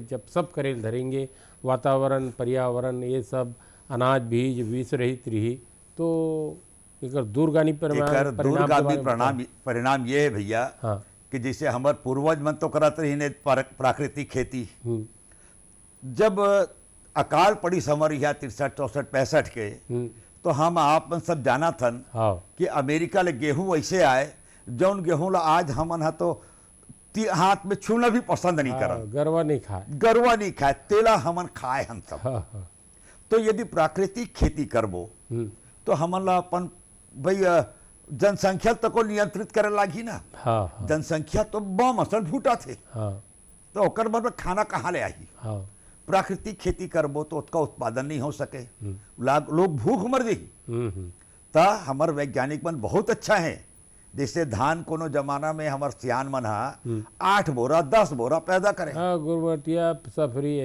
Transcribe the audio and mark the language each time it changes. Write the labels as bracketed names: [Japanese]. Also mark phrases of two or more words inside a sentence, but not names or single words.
[Chhattisgarhi] जब सब करे धरेंगे, वातावरण पर्यावरण ये सब अनाज बीज विष रहित रही, तो एक दूरगामी परिणाम ये है भैया। हाँ। कि जैसे हमारे पूर्वज मन तो करत रही प्राकृतिक खेती, जब अकाल पड़ी समर या 63, 64, 65 के, तो हम आप मन सब जाना थन कि अमेरिका ले गेहूं ऐसे आए जौन गेहूं ला आज हमन तो हाथ में छूना भी पसंद नहीं करन। गरवा नहीं खाए तेला हमन खाए हम सब। तो यदि प्राकृतिक खेती करबो तो हमन ला अपन भाई जनसंख्या तक को नियंत्रित करे लागी ना। जनसंख्या तो बम असल फूटा थे, तो ओकर बाद में खाना कहाँ ले आई? प्राकृतिक खेती करबो तो उसका उत्पादन नहीं हो सके, लोग भूख मर जाई। ता हमार वैज्ञानिक मन बहुत अच्छा है। जैसे धान कोनो जमाना में हमार सियान मन 8 बोरा 10 बोरा पैदा करे, गुरबटिया सफरी,